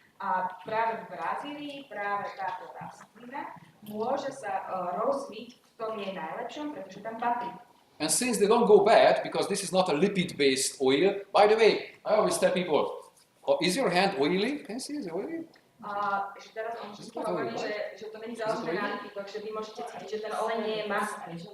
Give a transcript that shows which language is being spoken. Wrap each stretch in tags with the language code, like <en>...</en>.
<sk>A práve v Brazílii, práve táto rastlina môže sa rozviť v tom jej najlepšom, pretože tam patrí.</sk> <en>And since they don't go bad, because this is not a lipid-based oil, by the way, I always tell people, is your hand oily? Can you see, is it oily?</en> <sk>Že teraz on všetko hovorí, že to není založené na lipidoch, že vy môžete cítiť, že ten olej nie je masný.</sk>